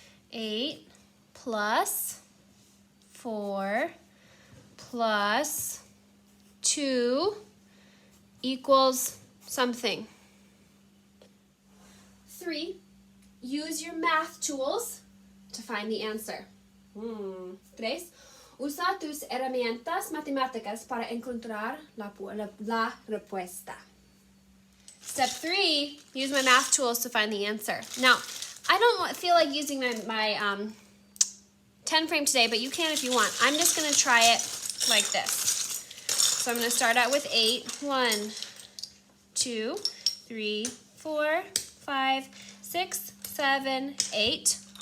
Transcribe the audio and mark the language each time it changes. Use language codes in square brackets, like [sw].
[en] 8 plus 4 plus 2 equals something. 3, use your math tools to find the answer. [es] 3, usa tus herramientas matemáticas para encontrar la respuesta. [en] Step 3, use my math tools to find the answer. Now, I don't feel like using my 10 frame today, but you can if you want. I'm just going to try it like this. So I'm going to start out with 8. 1, 2, 3, 4, 5, 6, 7, 8.